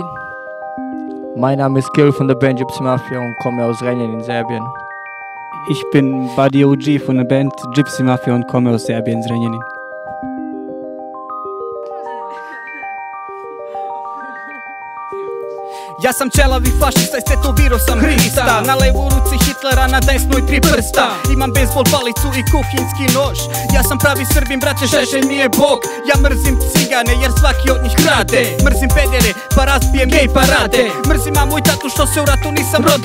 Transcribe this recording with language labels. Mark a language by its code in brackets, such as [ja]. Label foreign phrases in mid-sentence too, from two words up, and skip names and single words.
[de] Mein Name ist Gil von der Band Gypsy Mafia und komme aus Renjen in Serbien. Ich bin Buddy OG von der Band Gypsy Mafia und komme aus Serbien, Renjanin. [sr] Ja sam čelavi fašista i stetovirao sam Hrista. Na levoj ruci Hitlera, na desnoj 3 prsta. Imam bejzbol palicu i kuhinski nož. Ja sam pravi Srbin, brate, Žeželj mi je Bog. Ja mrzim cigane jer svaki od njih krade. Mrzim pedere pa raspijem gej parade. Mrzim mamu i tatu što se u ratu nisam rodio.